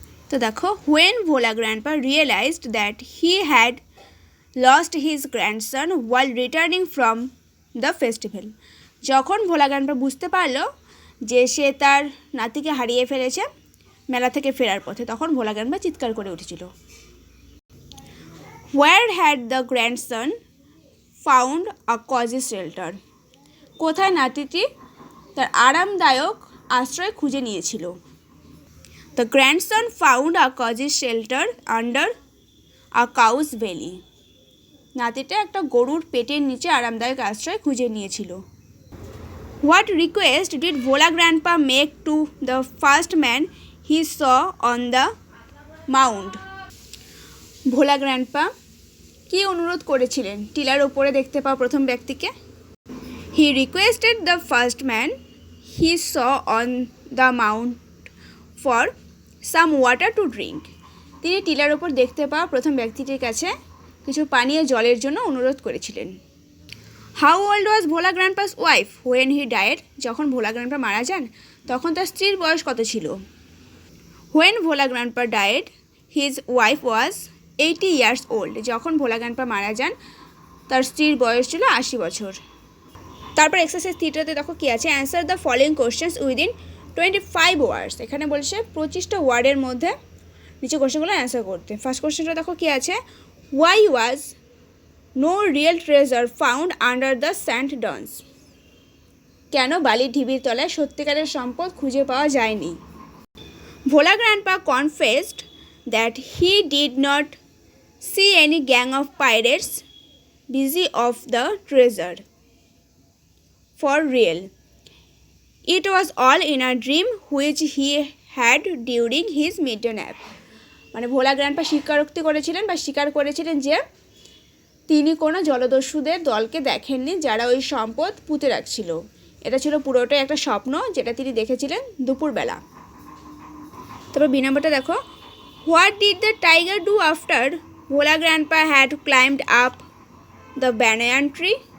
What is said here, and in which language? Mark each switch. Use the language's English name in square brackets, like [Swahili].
[Bangla] তো দেখো, [English] when Bhola grandpa realized that he had lost his grandson while returning from the festival, [Bangla] যখন ভোলা grandpa বুঝতে পারলো যে সে তার নাতিকে হারিয়ে ফেলেছে মেলা থেকে ফেরার পথে, তখন ভোলা গ্র্যান্ডপা চিৎকার করে উঠেছিল। [English] Where had the grandson found a cozy shelter? [Bangla] কোথায় নাতিটি তার আরামদায়ক আশ্রয় খুঁজে নিয়েছিল? [English] The grandson found a cozy shelter under a cow's belly. [Bangla] নাতিটা একটা গরুর পেটের নিচে আরামদায়ক আশ্রয় খুঁজে নিয়েছিল। [English] What request did Bhola grandpa make to the first man he saw on the mound? [Bangla] Bhola grandpa কি অনুরোধ করেছিলেন টিলার ওপরে দেখতে পাওয়া প্রথম ব্যক্তিকে? [English] He requested the first man he saw on the mound for some water to drink. [Bangla] তিনি tiller ওপর দেখতে পাওয়া প্রথম ব্যক্তিটির কাছে কিছু পানীয় জলের জন্য অনুরোধ করেছিলেন। [English] How old was Bhola grandpa's wife when he died? [Bangla] যখন ভোলা গ্র্যান্ডপা মারা যান তখন তার স্ত্রীর বয়স কত ছিল? [English] When Bhola grandpa died, his wife was 80 years old. [Bangla] যখন ভোলা গ্র্যান্ডপা মারা যান তার স্ত্রীর বয়স ছিল 80 বছর। তারপর এক্সারসাইজ 3টাতে দেখো কী আছে। [English] Answer the following questions within 25 words. [Bangla] এখানে বলছে 25টা ওয়ার্ডের মধ্যে নিচে কোয়েশ্চেনগুলো অ্যান্সার করতে। ফার্স্ট কোয়েশ্চেনটা দেখো কী আছে। [English] Why was no real treasure found under the sand dunes? [Bangla] কেন বালির ঢিবির তলায় সত্যিকারের সম্পদ খুঁজে পাওয়া যায়নি? [English] Bhola grandpa confessed that he did not see any gang of pirates busy of the treasure for real. It was all in a dream which he had during his midday nap. [Bangla] মানে ভোলা গ্র্যান্ডপা স্বীকারোক্তি করেছিলেন বা স্বীকার করেছিলেন যে তিনি কোনো জলদস্যুদের দলকে দেখেননি যারা ওই সম্পদ পুঁতে রাখছিল। এটা ছিল পুরোটাই একটা স্বপ্ন যেটা তিনি দেখেছিলেন দুপুরবেলা। তারপর বি নম্বরটা দেখো। [English] What did the tiger do after Bhola grandpa had climbed up the banyan tree?